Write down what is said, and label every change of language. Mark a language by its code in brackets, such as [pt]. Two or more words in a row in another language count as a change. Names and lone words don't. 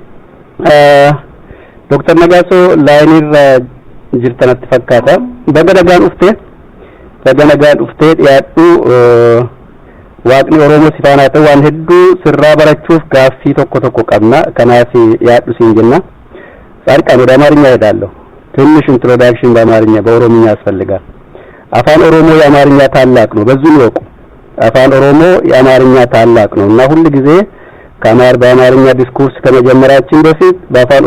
[om] Dr. Nagaso laayinirra jirtanatti fakkaata. Baga nagaan dhuftee dhiyaadhu waaqni Oromoo si faana ta'u waan hedduu sirraa barachuuf gaaffii tokko qabna. Kanaaf dhiyaadhu siin jenna. [am] ጻድቃን ወደ አማርኛ ሄዳለሁ። ትንሽ ኢንትሮዳክሽን በአማርኛ በኦሮምኛ ያስፈልጋል። አፋን ኦሮሞ የአማርኛ ታላቅ ነው። በዚህ ነው አፋን ኦሮሞ የአማርኛ ታላቅ ነው እና ሁሉ ጊዜ በአማርኛ ዲስኩርስ ከመጀመራችን በፊት በአፋን